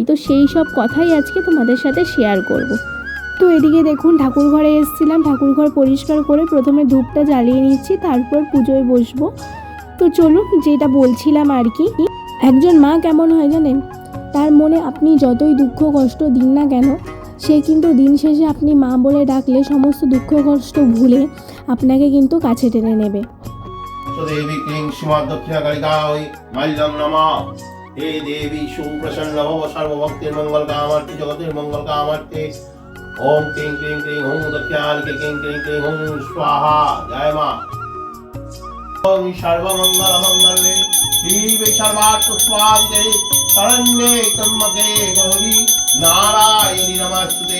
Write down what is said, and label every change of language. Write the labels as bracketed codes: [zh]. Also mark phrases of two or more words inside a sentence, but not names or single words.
[bn] তো সেই সব কথাই আজকে তোমাদের সাথে শেয়ার করব। তো এদিকে দেখুন, ঠাকুর ঘরে এসেছিলাম, ঠাকুর ঘর পরিষ্কার করে প্রথমে ধূপটা জ্বালিয়ে নিচ্ছি, তারপর পুজোয় বসবো। তো চলুন, যেটা বলছিলাম আর কি, একজন মা কেমন হয় জানেন? তার মনে আপনি যতই দুঃখ কষ্ট দিন না কেন, সে কিন্তু দিন শেষে আপনি মা বলে ডাকলে সমস্ত দুঃখ কষ্ট ভুলে আপনাকে কিন্তু কাছে টেনে নেবে। [sa] देवी क्लीं श्रीमद् दक्षिणकालिकायै मल्लं नमः। हे देवी सुप्रसन्न भव सर्वभक्तिर्मंगल कामार्थे जगतिर्मंगल कामार्थे। ओम क्लीं क्लीं क्लीं ओम दक्षिणाकालिके क्लीं क्लीं क्लीं ओम स्वाहा। जय मां। ओम सर्वमंगल मंगले शिवे सर्वार्थ स्वादिते शरण्ये त्र्यंबके गौरी नारायणी नमस्ते।